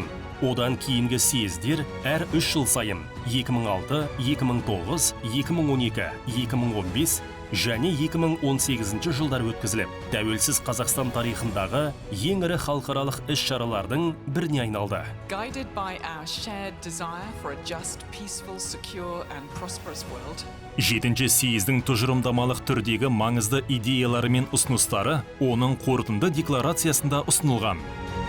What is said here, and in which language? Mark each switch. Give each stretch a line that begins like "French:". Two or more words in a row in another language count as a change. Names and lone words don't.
Kazakh: Одан кейінгі съездер әр 3 жыл сайын 2006, 2009, 2012, 2015 және 2018 жылдар өткізіліп, тәуелсіз Қазақстан тарихындағы ең ірі халықаралық іс-шаралардың біріне айналды.
English: Guided by our shared desire for a just, peaceful, secure and prosperous world.
Kazakh: 7-ші съездің тұжырымдамалық түрдегі маңызды идеялары мен ұсыныстары оның қорытынды декларациясында ұсынылған.